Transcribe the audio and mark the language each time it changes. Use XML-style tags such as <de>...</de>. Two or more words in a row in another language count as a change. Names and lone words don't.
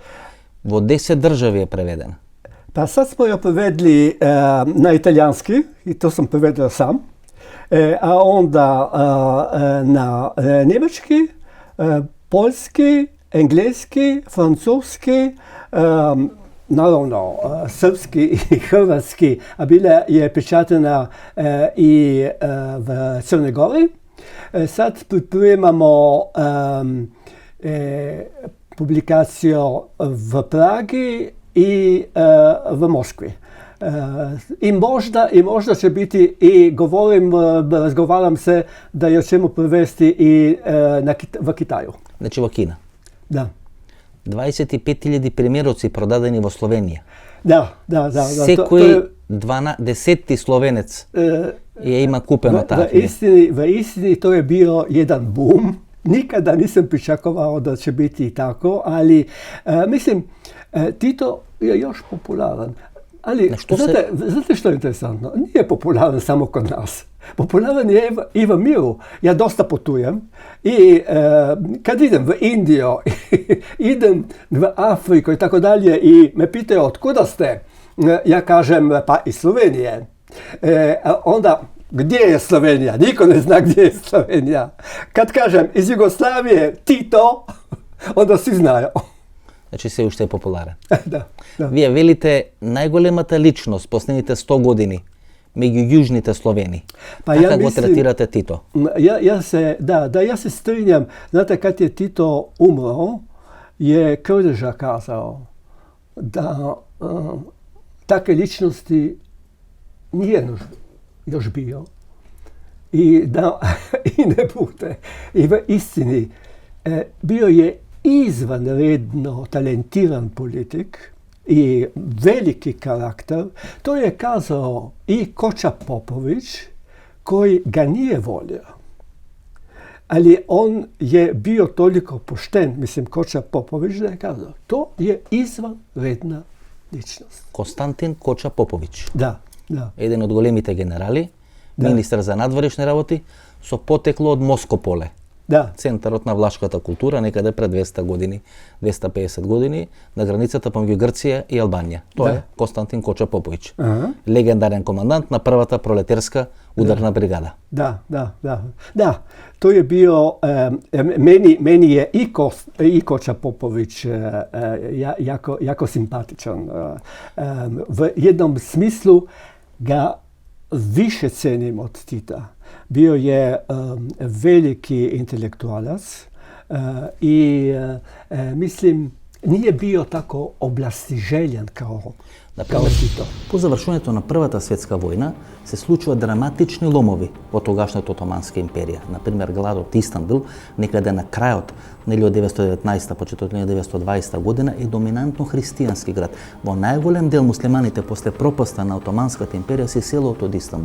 <mk>Во 10 држави е преведена.</mk> <sr>Па сад смо ја преведли на италијански, и то сам преведел сам, а онда на немачки, полски, енглески, француски,</sr> <hr>naravno srpski i hrvatski, a bila je pečatena i v Crnoj Gori. Sad pripremamo publikaciju v Pragi i v Moskvi. I možda će biti i razgovaram se da je ćemo prevesti i v Kitaju.</hr> <mk>Значи во Кина. Да. 25.000 примероци продадени во Словенија. Да. Секој 10 словенец ја има купено таа книга.</mk> <hr>Vo istini to je bio jedan boom. Nikada nisam pričakovao da će biti i tako, ali mislim, Tito je još popularan. Ali znate što je interesantno? Nije popularan samo kod nas. Popularan je i v miru. Ja dosta putujem i kad idem v Indiju, idem v Afriku i tako dalje i me pitaju otkuda ste, ja kažem pa iz Slovenije. Onda gdje je Slovenija? Niko ne zna gdje je Slovenija. Kad kažem iz Jugoslavije Tito, onda svi znaju.</hr> <mk>Значи се уште е популарен. Да. Вие велите најголемата личност последните 100 години меѓу јужните Словени.</mk> <hr>Pa</hr> <mk>Така го третирате Тито?</mk> <sl>Ja se strinjam.</sl> <hr>Znate, kad je Tito umro, je Krleža kazao da takve ličnosti nije još bio i da i ne bude. I v istini bio je izvanredno talentiran politik i veliki karakter. To je kazao i Koča Popović, koji ga nije volio. Ali on je bio toliko pošten, mislim Koča Popović, da je kazao, to je izvanredna ličnost.</hr> <mk>Константин Коча Поповиќ.</mk> <hr>Da.</hr> <mk>Еден од големите генерали, министар за надворешни работи, со потекло од Москополе.</mk> <hr>Da.</hr> <mk>Центарот на влашката култура, некаде пред 200 години, 250 години, на границата помеѓу Грција и Албанија. Тоа е Константин Коча Поповиќ. Легендарен командант на првата пролетерска ударна бригада.</mk> <hr>Da. To je bio, meni je i Koča Popović jako simpatičan. V jednom smislu ga više cenim od Tita. Bio je veliki intelektualac i mislim nije bio tako oblastiželjan kao Tito.</hr> <mk>По завршувањето на Првата светска војна се случува драматични ломови во тогашната Отоманска империја. Например, гладот Истанбул, некаде на крајот на 1919 почетот на 1920 година е доминантно христијански град. Во најголем дел муслиманите после пропаста на Отоманската империја се селот од Истанбул.</mk>